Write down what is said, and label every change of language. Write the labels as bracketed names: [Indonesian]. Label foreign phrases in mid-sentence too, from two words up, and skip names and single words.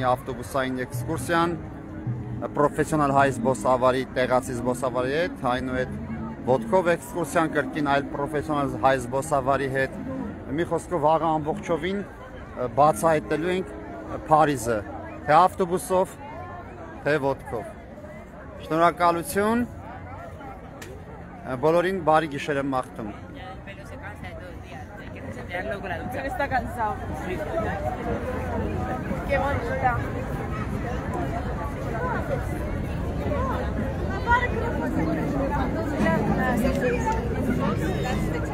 [Armenian] ավտոբուսային էքսկուրսիան, պրոֆեսիոնալ հայ զբոսավարի, տեղացի զբոսավարի հետ, այնուհետ ոտքով էքսկուրսիան կրկին այլ պրոֆեսիոնալ հայ զբոսավարի հետ։ Մի խոսքով վաղը ամբողջովին բացահայտելու ենք Փարիզը, թե ավտոբուսով, թե ոտքով։ Շնորհակալություն, բոլորին բարի գիշեր եմ մաղթում։ [Spanish] Está cansado. Qué bonita. Para que no pase.